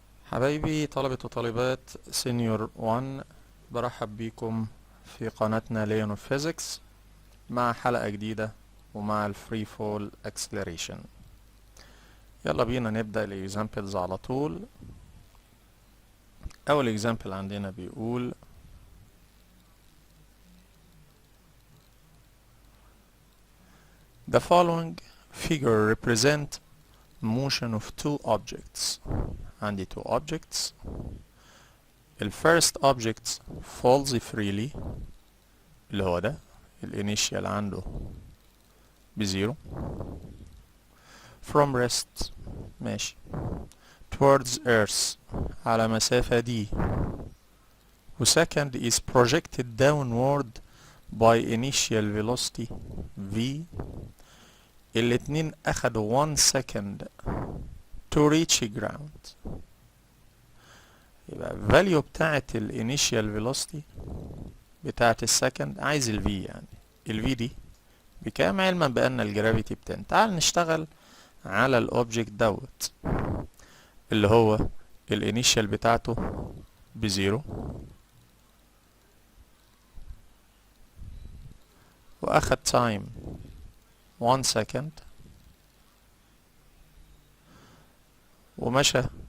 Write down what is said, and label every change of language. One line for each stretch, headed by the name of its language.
Arabic: حبايبي طلبة وطالبات سينيور 1، برحب بيكم في قناتنا ليون اوف فيزيكس مع حلقة جديدة ومع الفري فول اكسلريشن. يلا بينا نبدأ الاكزامبلز على طول. أول اكزامبل عندنا بيقول
English: The following figure represent motion of two objects.
Arabic: عندي
English: two objects. The first object falls freely
Arabic: اللي هو ده الانيشيال عنده بزيرو
English: from rest
Arabic: ماشي
English: towards earth
Arabic: على مسافة دي، و
English: second is projected downward by initial velocity v.
Arabic: الاتنين اخدوا
English: 1 second to reach ground.
Arabic: يبقى value بتاعت الانيشيال velocity بتاعت السكند عايز ال v، يعني ال v دي بكام علما بان الجرافيتي ب 10. تعال نشتغل على الاوبجكت دوت اللي هو الانيشيال بتاعته بزيرو واخد تايم 1 second ومشى.